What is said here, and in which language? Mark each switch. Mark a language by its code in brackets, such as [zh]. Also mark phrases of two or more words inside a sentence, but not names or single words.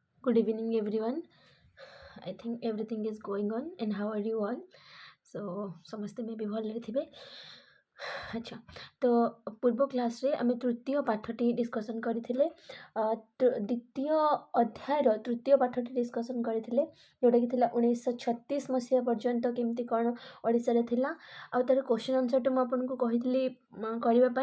[en] Good evening, everyone. I think everything is going on, and how are you all? [or] So ସମସ୍ତେ ମେ ବି ଭଲରେ ଥିବେ। ଆଚ୍ଛା, ତ ପୂର୍ବ କ୍ଲାସ୍ରେ ଆମେ ତୃତୀୟ ପାଠଟି ଡିସ୍କସନ୍ କରିଥିଲେ। ଦ୍ୱିତୀୟ ଅଧ୍ୟାୟର ତୃତୀୟ ପାଠଟି ଡିସ୍କସନ୍ କରିଥିଲେ, ଯେଉଁଟାକି ଥିଲା 1936 ମସିହା ପର୍ଯ୍ୟନ୍ତ କେମିତି କ'ଣ ଓଡ଼ିଶାରେ ଥିଲା, ଆଉ ତା'ର [en] question answer [or] ମୁଁ ଆପଣଙ୍କୁ କହିଥିଲି କରିବା ପାଇଁ।